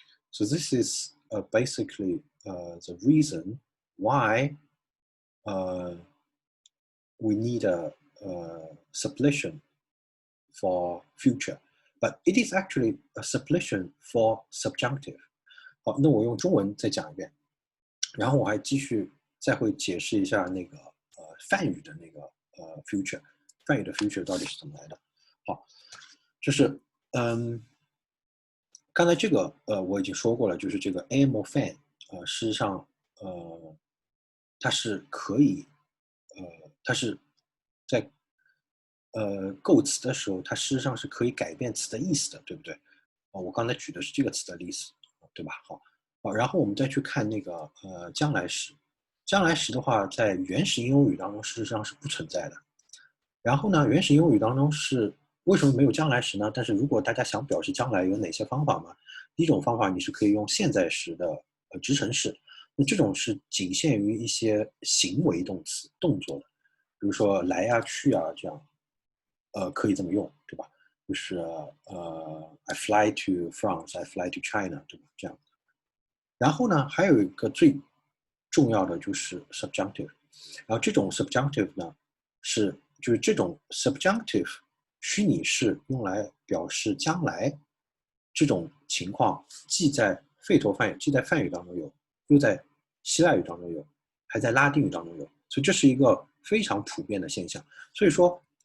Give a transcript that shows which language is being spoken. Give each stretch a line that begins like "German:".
English: So this is basically the reason why we need a suppletion for future. but it is actually a suppletion for subjunctive。
Chinese: 好，那我用中文再讲一遍，然后我还继续再会解释一下那个梵语的那个future， 梵语的 future 到底是怎么来的。好，就是刚才这个我已经说过了，就是这个 amorphan 事实上它是可以它是在构词的时候，它事实上是可以改变词的意思的，对不对？我刚才举的是这个词的例子，对吧？好，然后我们再去看那个将来时，将来时的话，在原始印欧语当中事实上是不存在的。然后呢，原始印欧语当中是为什么没有将来时呢？但是如果大家想表示将来，有哪些方法吗？第一种方法你是可以用现在时的直陈式，那这种是仅限于一些行为动词动作的，比如说来啊、去啊这样。可以这么用，对吧？
English: 就是I fly to France, I fly to China， 对吧？
Chinese: 这样。然后呢，还有一个最重要的就是 subjunctive， 然后这种 subjunctive 呢就是这种 subjunctive 虚拟式用来表示将来这种情况，既在吠陀梵语，既在梵语当中有，又在希腊语当中有，还在拉丁语当中有，所以这是一个非常普遍的现象。所以说。